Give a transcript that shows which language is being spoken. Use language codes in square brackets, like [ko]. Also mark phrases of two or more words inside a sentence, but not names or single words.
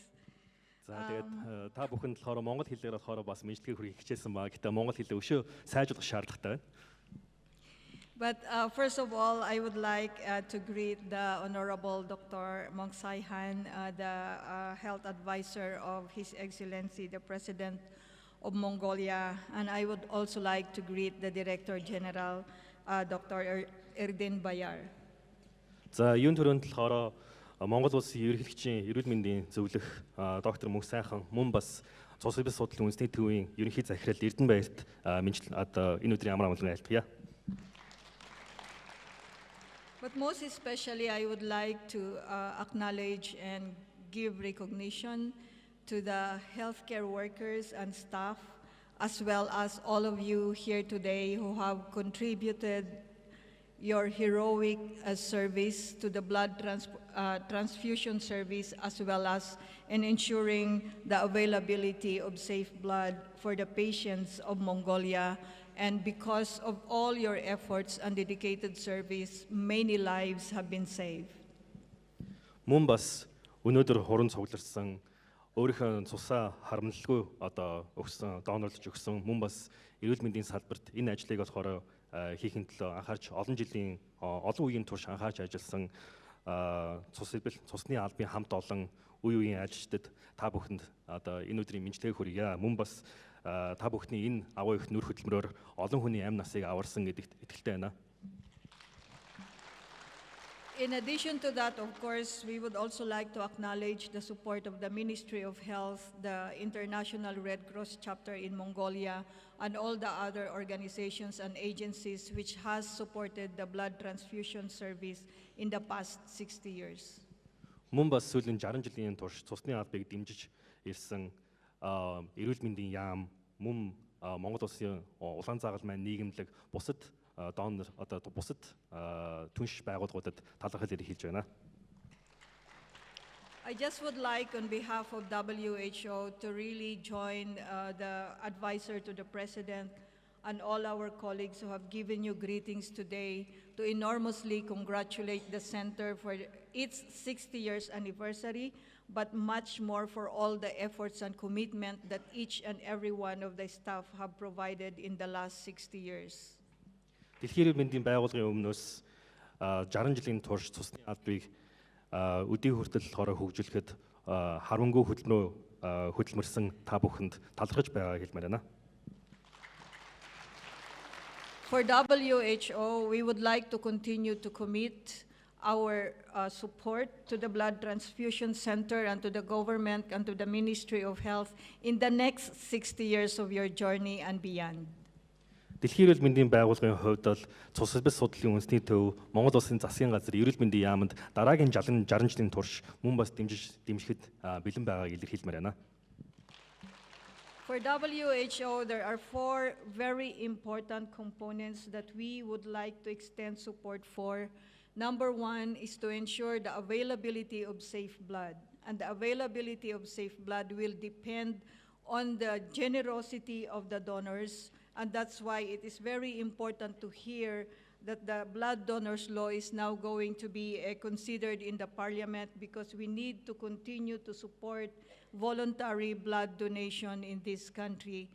[mn] За тэгээд та бүхэнд болохоор монгол хэлээр болохоор бас мэдлэгээ хүргэх хичээсэн ба гэтээ монгол хэлээ өшөө сайжруулах шаардлагатай байна. [en] But first of all, I would like to greet the Honorable Dr. Mong Sai-han, the Health Advisor of His Excellency, the President of Mongolia, and I would also like to greet the Director General, Dr. Erdin Bayar. [mn] За юун төрөнд болохоор Монгол улсын ерөнхийлөгчийн эрүүл мэндийн зөвлөх доктор Мөнх Сайхан мөн бас цус сэлбэл судлалын үндэсний төвийн ерөнхий захирал Эрдэнэ Баярт энэ өдрийн амар амгалан айлтгая. [en] But most especially, I would like to acknowledge and give recognition to the healthcare workers and staff, as well as all of you here today who have contributed your heroic service to the blood transfusion service, as well as in ensuring the availability of safe blood for the patients of Mongolia. And because of all your efforts and dedicated service, many lives have been saved. [mn] Мөн бас өнөөдөр хуран цугларсан өөрийнхөө цусаа харамлалгүй өгсөн доонорлож өгсөн мөн бас эрүүл мэндийн салбарт энэ ажлыг болохоор хийхин төлөө анхаарч олон жилийн олон үеийн турш анхаарч ажилласан цус сэлбэл цусны албан хамт олон үе үеийн ажилчдад та бүхэнд энэ өдрийн мэдлэгээ хүргье. Мөн бас та бүхний энэ аваа их нүр хөдөлмөрөөр олон хүний амь насыг аварсан гэдэгт итгэлтэй байна. [en] In addition to that, of course, we would also like to acknowledge the support of the Ministry of Health, the International Red Cross chapter in Mongolia, and all the other organizations and agencies which has supported the blood transfusion service in the past 60 years. [mn] Мөн бас сүүлийн 60 жилийн турш цусны албыг дэмжиж ирсэн эрүүл мэндийн яам мөн Монгол улсын улаан заагаль маань нийгэмлэг бусад донор бусад түнш байгууллагуудад талархал илэрхийлж байна. [en] I just would like on behalf of WHO to really join the advisor to the President and all our colleagues who have given you greetings today to enormously congratulate the Center for its 60 years anniversary, but much more for all the efforts and commitment that each and every one of the staff have provided in the last 60 years. [mn] Дэлхийн эрүүл мэндийн байгууллагын өмнөөс 60 жилийн турш цусны албыг өдий хүртэл хороо хөгжүүлэхэд харамгүй хөдөлмөрсөн та бүхэнд талархаж байгааг хэлмээр байна. [en] For WHO, we would like to continue to commit our support to the Blood Transfusion Center and to the government and to the Ministry of Health in the next 60 years of your journey and beyond. [mn] Дэлхийн эрүүл мэндийн байгууллагын хувьд бол цус сэлбэл судлалын үндэсний төв Монгол улсын засгийн газар эрүүл мэндийн яамд дараагийн 60 жилийн турш мөн бас дэмжихэд бэлэн байгааг илэрхийлмээр байна. [en] For WHO, there are 4 very important components that we would like to extend support for. Number 1 is to ensure the availability of safe blood. And the availability of safe blood will depend on the generosity of the donors, and that's why it is very important to hear that the blood donors law is now going to be considered in the parliament, because we need to continue to support voluntary blood donation in this country.